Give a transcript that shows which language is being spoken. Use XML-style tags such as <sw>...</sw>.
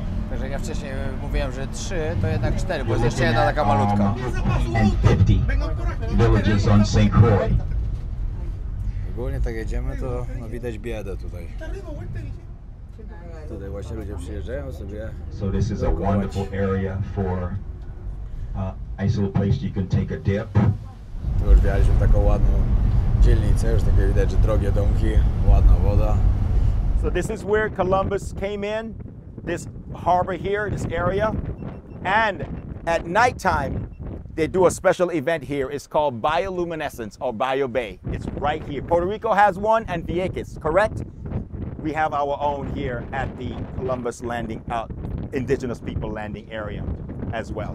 <pl>Także jak ja wcześniej mówiłem, że 3, to jednak 4, bo jest jeszcze jedna taka malutka.</pl> <en>50 villages on St. Croix.</en> <pl>Ogólnie tak jedziemy, to no, widać biedę tutaj. Tutaj właśnie ludzie przyjeżdżają sobie.</pl> <en>So this is a wonderful area for nice little place you can take a dip.</en> <pl>Tu już wjechaliśmy w taką ładną dzielnicę, już takie widać, że drogie domki, ładna woda.</pl> <en>So this is where Columbus came in, this harbor here, this area. And at nighttime, they do a special event here. It's called bioluminescence or Bio Bay. It's right here. Puerto Rico has one and Vieques, correct? We have our own here at the Columbus landing, indigenous people landing area as well.</en>